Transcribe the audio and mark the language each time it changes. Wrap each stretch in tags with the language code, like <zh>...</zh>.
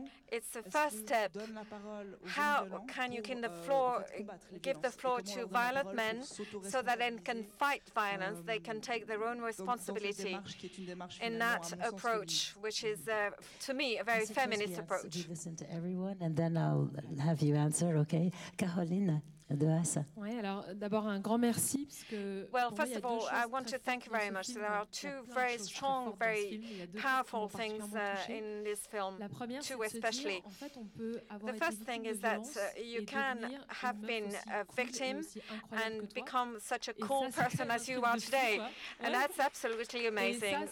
<en>It's the first step. How can you give the floor to violent men so that they can fight violence, they can take their own responsibility in that approach, which is, to me, a very feminist approach. To listen to everyone, and then I'll have you answer, okay? Caroline de Hassa.</en> <fr>Oui, alors d'abord un grand merci, parce que</fr> <en>well, first of all, I want to thank you very much. There are two very strong, very powerful things in this film, two especially. The first thing is that you can have been a victim and become such a cool person as you are today, and that's absolutely amazing.</en>